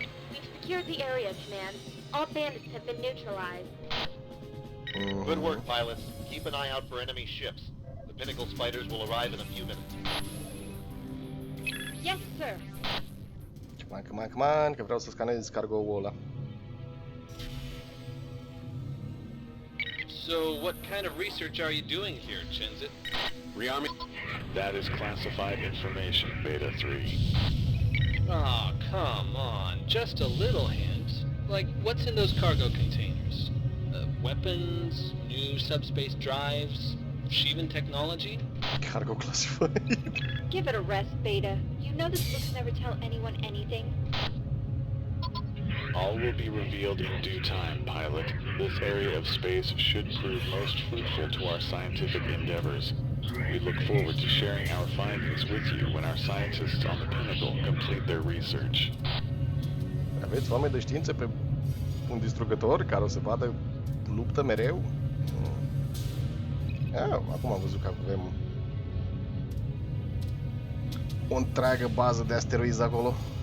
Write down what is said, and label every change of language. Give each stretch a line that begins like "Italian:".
English: We've secured the area, Command. All bandits have been neutralized. Good work, pilots. Keep an eye out for enemy ships. The Pinnacle's fighters will arrive in a few minutes. Yes, sir. Come on,
Romanian: că vreau să scanez cargo-ul ăla.
English: So, what kind of research are you doing here, Chenzit? Rearming. That is classified information, Beta 3. Oh, come on. Just a little hint. Like, what's in those cargo containers? Weapons? New subspace drives? Shivan technology? Cargo classified. Give it a rest, Beta. You know this books never tell anyone anything. All will be revealed in due time, pilot. This area of space should prove most fruitful to our scientific endeavors. We look forward to sharing our findings with you when our scientists on the Pinnacle complete their research.
Romanian: Aveți oameni de știință pe un distrugător care o să vadă luptă mereu? Acum am văzut că avem o întreagă bază de asteroizi acolo.